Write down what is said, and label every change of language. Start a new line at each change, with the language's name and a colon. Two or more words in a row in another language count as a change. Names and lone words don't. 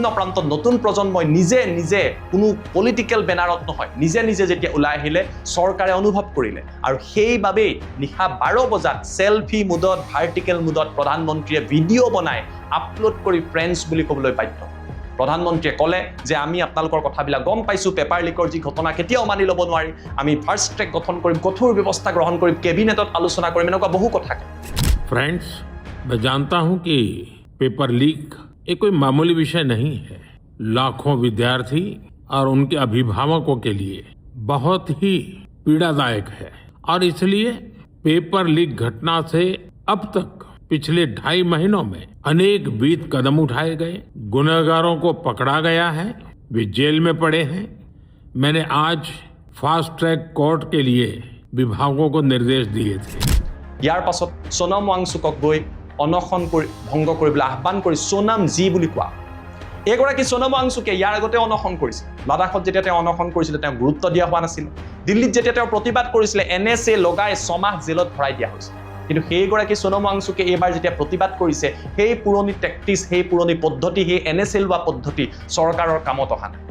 Assamese: প্ৰান্তত নতুন প্ৰজন্মই নিজে কোনো পলিটিকেল বেনাৰত নহয় নিজে যেতিয়া ওলাই আহিলে চৰকাৰে অনুভৱ কৰিলে আৰু সেইবাবেই নিশা 12 বজাত সেলফি মুডত ভাৰ্টিকেল মুডত প্ৰধানমন্ত্ৰীয়ে ভিডিঅ' বনাই আপলোড কৰি ফ্ৰেণ্ডছ বুলি ক'বলৈ বাধ্য প্ৰধানমন্ত্ৰীয়ে ক'লে যে আমি আপোনালোকৰ কথাবিলাক গম পাইছো পেপাৰ লিকৰ যি ঘটনা কেতিয়াও মানি ল'ব নোৱাৰি আমি
English: fast track
Assamese: গঠন কৰিম কঠোৰ ব্যৱস্থা গ্ৰহণ কৰিম কেবিনেটত আলোচনা কৰিম এনেকুৱা বহু কথা
Hindi: फ्रेंड्स मैं जानता हूं कि
English: paper leak
Hindi: ये कोई मामूली विषय नहीं है लाखों विद्यार्थी और उनके अभिभावकों के लिए बहुत ही पीड़ादायक है और इसलिए
English: paper leak
Hindi: घटना से अब तक पिछले 2.5 महीनों में अनेक विध कदम उठाए गए गुनहगारों को पकड़ा गया है वे जेल में पड़े हैं मैंने आज
English: fast track court
Hindi: के लिए विभागों को निर्देश दिए थे
Assamese: ইয়াৰ পাছত সোনম ৱাংচুকক গৈ অনশন ভংগ কৰিবলৈ আহ্বান কৰি সোনাম জি বুলি কোৱা এগৰাকী সোনম ৱাংচুকে ইয়াৰ আগতে অনশন কৰিছিল লাডাখত যেতিয়া তেওঁ অনশন কৰিছিল তেওঁ গুৰুত্ব দিয়া হোৱা নাছিল দিল্লীত যেতিয়া তেওঁ প্ৰতিবাদ কৰিছিল NSA লগাই 6 মাহ জেলত ভৰাই দিয়া হৈছিল কিন্তু সেইগৰাকী সোনম ৱাংচুকে এইবাৰ যেতিয়া প্ৰতিবাদ কৰিছে সেই পুৰণি টেকটিক্স সেই পুৰণি পদ্ধতি সেই NSA লোৱা পদ্ধতি চৰকাৰৰ কামত অহা নাই